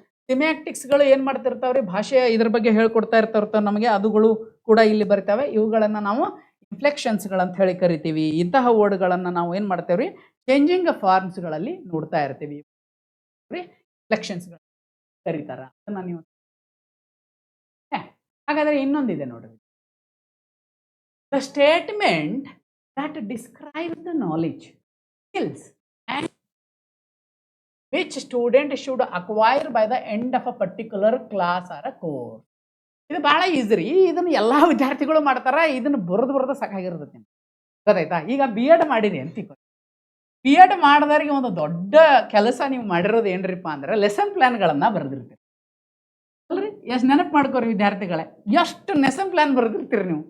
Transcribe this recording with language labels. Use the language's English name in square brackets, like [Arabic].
[Kannada] ಸಿಮ್ಯಾಕ್ಟಿಕ್ಸ್ಗಳು ಏನು ಮಾಡ್ತಿರ್ತಾವ್ರಿ, ಭಾಷೆಯ ಇದ್ರ ಬಗ್ಗೆ ಹೇಳ್ಕೊಡ್ತಾ ಇರ್ತಾವೆ ನಮಗೆ, അതുಗಳು ಕೂಡ ಇಲ್ಲಿ ಬರ್ತವೆ. ಇವುಗಳನ್ನು ನಾವು ಇನ್ಫ್ಲೆಕ್ಷನ್ಸ್ಗಳಂತ ಹೇಳಿ ಕರಿತೀವಿ. ಇಂತಹ ವರ್ಡ್ಗಳನ್ನು ನಾವು ಏನು ಮಾಡ್ತೇವ್ರಿ, ಚೇಂಜಿಂಗ್ ಫಾರ್ಮ್ಸ್ಗಳಲ್ಲಿ ನೋಡ್ತಾ ಇರ್ತೀವಿ, ಇನ್ಫ್ಲೆಕ್ಷನ್ಸ್ಗಳು ಕರೀತಾರ ಅದನ್ನ ನೀವು. ಹಾಗಾದ್ರೆ ಇನ್ನೊಂದಿದೆ ನೋಡ್ರಿ, [English] The statement that describes the knowledge, skills and which student should acquire by the end of a particular class or a course. [Kannada] ಇದು ಭಾಳ ಈಸಿ ರೀ, ಇದನ್ನು ಎಲ್ಲ ವಿದ್ಯಾರ್ಥಿಗಳು ಮಾಡ್ತಾರೆ. ಇದನ್ನು ಬರೆದು ಸಾಕಾಗಿರ್ತೈತಿ, ಗೊತ್ತಾಯ್ತಾ. ಈಗ ಬಿ ಎಡ್ ಮಾಡಿರಿ ಅಂತಿಕೊ, ಬಿ ಎಡ್ ಮಾಡಿದವ್ರಿಗೆ ಒಂದು ದೊಡ್ಡ ಕೆಲಸ ನೀವು ಮಾಡಿರೋದು ಏನ್ರಿಪ್ಪ ಅಂದ್ರೆ ಲೆಸನ್ ಪ್ಲಾನ್ಗಳನ್ನು ಬರೆದಿರ್ತೀರಿ ಅಲ್ರಿ. ಎಷ್ಟು ನೆನಪು ಮಾಡ್ಕೋರಿ ವಿದ್ಯಾರ್ಥಿಗಳೇ, ಎಷ್ಟು ಲೆಸನ್ ಪ್ಲಾನ್ ಬರೆದಿರ್ತೀರಿ ನೀವು.